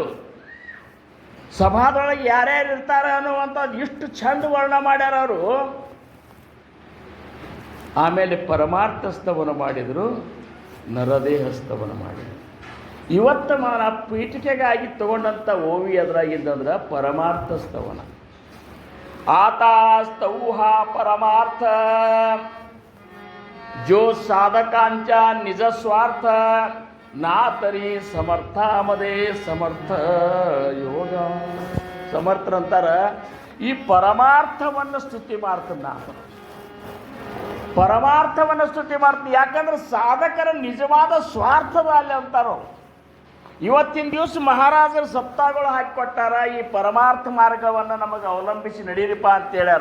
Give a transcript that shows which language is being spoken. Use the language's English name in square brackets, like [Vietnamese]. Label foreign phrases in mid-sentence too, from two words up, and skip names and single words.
[Kannada] ಸಭಾದೊಳಗೆ ಯಾರ್ಯಾರು ಇರ್ತಾರೆ ಅನ್ನುವಂಥದ್ದು ಇಷ್ಟು ಚಂದ ವರ್ಣ ಮಾಡ್ಯಾರ ಅವರು. ಆಮೇಲೆ ಪರಮಾರ್ಥ ಸ್ತವನ ಮಾಡಿದರು, ನರದೇಹ ಸ್ತವನ ಮಾಡಿದರು. ಇವತ್ತು ಪೀಠಿಕೆಗಾಗಿ ತಗೊಂಡಂಥ ಓವಿ ಎದುರಾಗಿದ್ದಂದ್ರೆ ಪರಮಾರ್ಥ ಸ್ತವನ. [Marathi] आतास्तौहा परमार्थ जो साधकांच्या निज स्वार्थ ना तरी समर्थामध्ये समर्थ ಯೋಗ. [Kannada] ಸಮರ್ಥರಂತಾರ ಈ ಪರಮಾರ್ಥವನ್ನು ಸ್ತುತಿ ಮಾಡ್ತಾನೆ ನಾನು. ಪರಮಾರ್ಥವನ್ನು ಸ್ತುತಿ ಮಾಡ್ತೀನಿ. ಯಾಕಂದ್ರೆ ಸಾಧಕರ ನಿಜವಾದ ಸ್ವಾರ್ಥದ ಅಲ್ಲಿ ಅಂತಾರೋ. ಇವತ್ತಿನ ದಿವಸ ಮಹಾರಾಜರು ಸಪ್ತಾಹಗಳು ಹಾಕಿಕೊಟ್ಟಾರ, ಈ ಪರಮಾರ್ಥ ಮಾರ್ಗವನ್ನು ನಮಗೆ ಅವಲಂಬಿಸಿ ನಡೀರಿಪ್ಪ ಅಂತ ಹೇಳ್ಯಾರ.